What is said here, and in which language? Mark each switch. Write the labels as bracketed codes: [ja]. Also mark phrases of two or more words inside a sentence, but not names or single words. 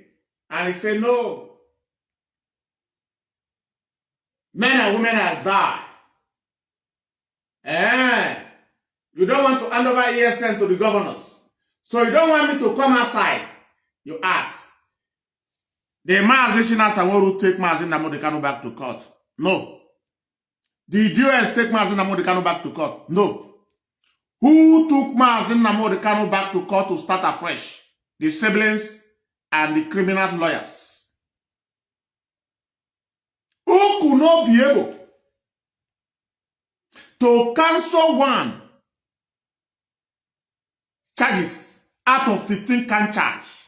[en] And he said, no. Men and women has died. You don't want to hand over ESN to the governors. So you don't want me to come outside. You ask. The Mazi Shina Sanwo-Olu take Mazi Nnamdi Kanu back to court. No. The DOS take Mazi Nnamdi Kanu back to court. No. Who took Mazi Nnamdi Kanu back to court to start afresh? The siblings and the criminal lawyers. Who could not be able to cancel one charges out of 15 can charge.